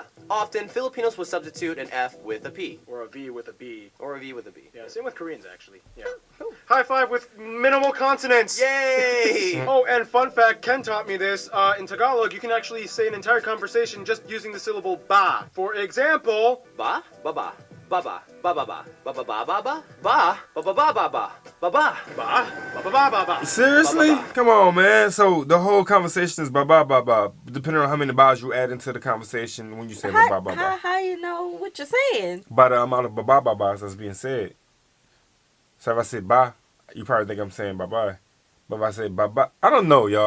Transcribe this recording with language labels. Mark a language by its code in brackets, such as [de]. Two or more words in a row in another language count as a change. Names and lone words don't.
[en] Often, Filipinos will substitute an F with a P. Or a V with a B. Or a V with a B. Yeah, same with Koreans, actually. Yeah. High five with minimal consonants. Yay! Oh, and fun fact, Ken taught me this. In Tagalog, you can actually say an entire conversation just using the syllable ba. For example, Ba, ba ba, ba ba, ba ba ba, ba ba ba ba ba, ba ba ba ba ba ba, ba ba. ba, ba ba ba ba ba. Seriously? Ba, ba, ba. Come on, man. So the whole conversation is ba ba ba ba, depending on how many bars you add into the conversation when you say ba ba ba ba. How you know what you're saying? By the amount of ba ba ba bars that's being said. So if I say ba, you probably think I'm saying bye bye. But if I say bye bye, I don't know, y'all.